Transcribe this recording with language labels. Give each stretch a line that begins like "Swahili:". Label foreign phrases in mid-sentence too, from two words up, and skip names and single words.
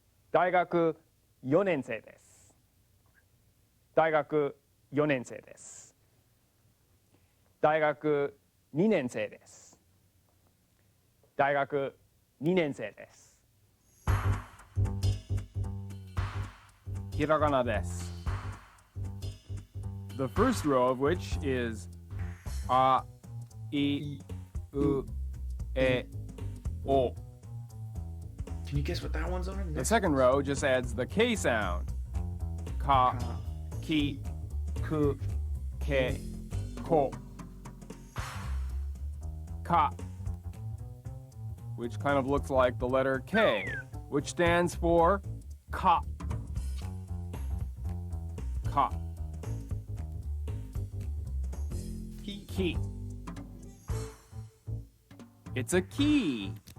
Japanese: 大学4年生です。大学4年生です。大学2年生です。大学2年生です。ひらがなです。
English: The first row of which is a, I, U, E, O. Can you guess what that one's on? The second row just adds the K sound. Ka, ki, ku, ke, ko. Ka, which kind of looks like the letter K, which stands for ka. Ka. Key. It's a key.